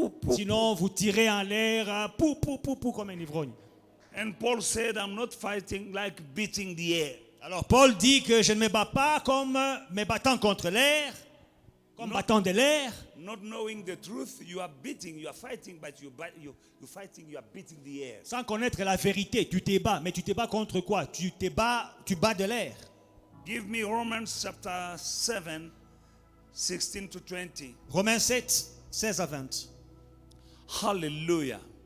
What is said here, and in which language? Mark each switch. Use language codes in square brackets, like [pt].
[fr] sinon vous tirez en l'air comme un ivrogne. [en] And Paul said, I'm not fighting like beating the air. [fr] Alors Paul dit que je ne me bats pas comme me battant contre l'air, combattant de l'air. [en] Not knowing the truth, you are beating, you are fighting, but you're fighting, you are beating the air. [fr] Sans connaître la vérité, tu te bats. Mais tu te bats contre quoi? Tu bats de l'air. [en] Give me Romans chapter 7, 16 to 20. [fr] Romains 7, 16 à 20. Hallelujah.